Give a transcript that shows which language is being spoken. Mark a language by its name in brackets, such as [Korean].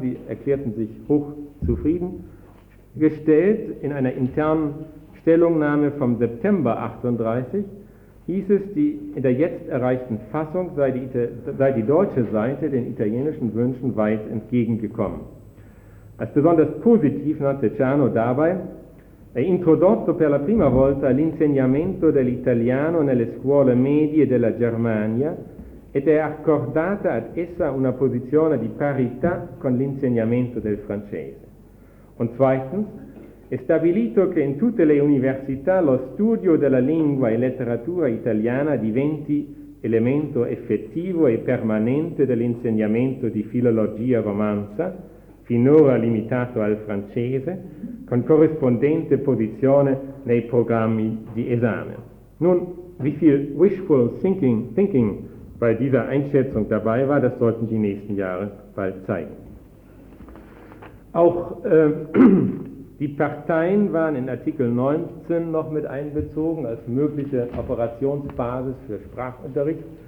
[German] Sie erklärten sich hochzufriedengestellt. In einer internen Stellungnahme vom September 1938 hieß es, in der jetzt erreichten Fassung sei die deutsche Seite den italienischen Wünschen weit entgegengekommen. Als besonders positiv nannte Ciano dabei: [Italian] «È introdotto per la prima volta l'insegnamento dell'italiano nelle scuole medie della Germania ed è accordata ad essa una posizione di parità con l'insegnamento del francese». [German] Und zweitens: [Italian] «È stabilito che in tutte le università lo studio della lingua e letteratura italiana diventi elemento effettivo e permanente dell'insegnamento di filologia romanza, finora limitato al francese, con corrispondente posizione nei programmi di esame». [German] Nun, wie viel [English] wishful thinking [German] bei dieser Einschätzung dabei war, das sollten die nächsten Jahre bald zeigen. Auch die Parteien waren in Artikel 19 noch mit einbezogen als mögliche Operationsbasis für Sprachunterricht.